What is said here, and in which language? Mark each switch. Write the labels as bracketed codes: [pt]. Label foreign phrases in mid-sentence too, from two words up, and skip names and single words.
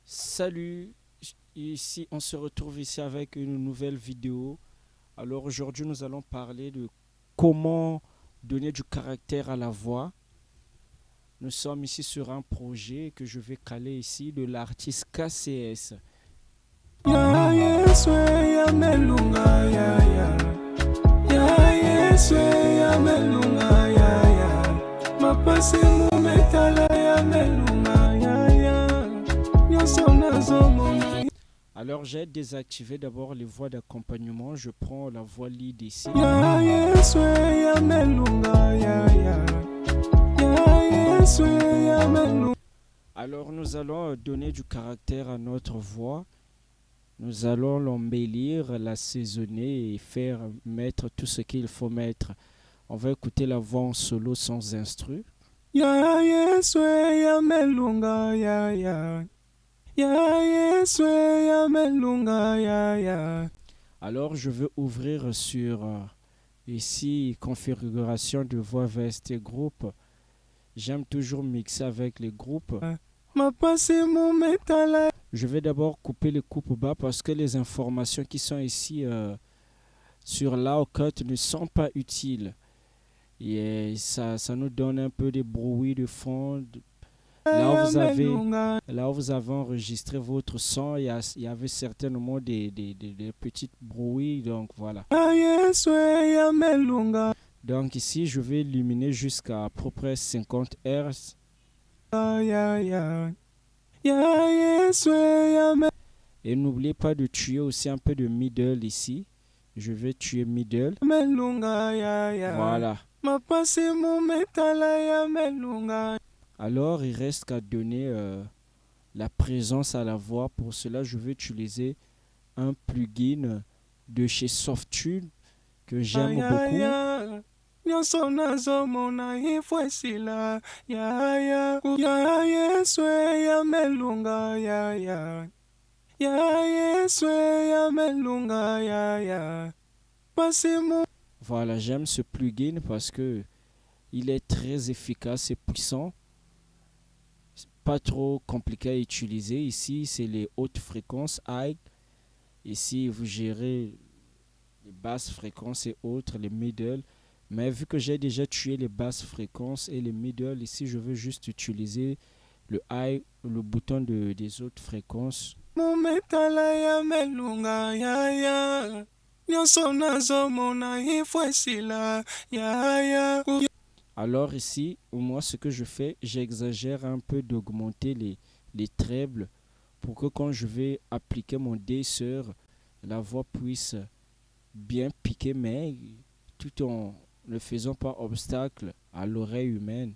[fr] Salut, ici on se retrouve ici avec une nouvelle vidéo. Alors aujourd'hui nous allons parler de comment donner du caractère à la voix. Nous sommes ici sur un projet que je vais caler ici de l'artiste KCS. [ln] Ya Yesu ya melunga ya ya. Ya Yesu ya melunga ya ya. Mapasi mumetala ya melunga ya ya. Nyonso nazomona. [fr] Alors j'ai désactivé d'abord les voix d'accompagnement. Je prends la voix lead ici. [ln] Ya Yesu ya melunga ya ya. Ya Yesu ya melunga. [fr] Alors nous allons donner du caractère à notre voix. Nous allons l'embellir, l'assaisonner et faire mettre tout ce qu'il faut mettre. On va écouter la voix en solo sans instru. [ln] Ya Yesu ya melunga ya ya. Ya Yesu ya melunga ya ya. [fr] Alors je veux ouvrir sur ici configuration de voix VST groupe. J'aime toujours mixer avec les groupes. [ln] Mapasi mumetala. [fr] Je vais d'abord couper les coupes bas parce que les informations qui sont ici sur l'outcut ne sont pas utiles. Et ça nous donne un peu de bruit de fond. Là où vous avez enregistré votre son, il y avait certainement des petits bruits. Donc voilà. [ln] Ya Yesu ya melunga [fr] Donc ici, je vais illuminer jusqu'à peu près 50 Hz. [ln] ya ya. Ya Yesu ya [fr] Et n'oubliez pas de tuer aussi un peu de middle ici. Je vais tuer middle. [ln] melunga ya ya. [fr] Voilà. [ln] Mapasi mumetala ya melunga. [fr] Alors, il reste qu'à donner la présence à la voix. Pour cela, je vais utiliser un plugin de chez Softune que j'aime beaucoup. [ln] Ya. Nyonso nazomona ifwesila ya ya. Ya Yesu ya melunga ya ya. Ya Yesu ya melunga ya ya. Pasi mu. [fr] Voilà, j'aime ce plugin parce que il est très efficace et puissant. Pas trop compliqué à utiliser. Ici, c'est les hautes fréquences high. Ici, vous gérez les basses fréquences et autres, les middle. Mais vu que j'ai déjà tué les basses fréquences et les middle, ici, je veux juste utiliser le high, le bouton des autres fréquences. [ln] Mumetala ya melunga ya ya. Nyonso nazomona ifwesila ya ya. [fr] Alors ici, moi, ce que je fais, j'exagère un peu d'augmenter les trebles pour que quand je vais appliquer mon dessert, la voix puisse bien piquer, mais tout en ne faisant pas obstacle à l'oreille humaine.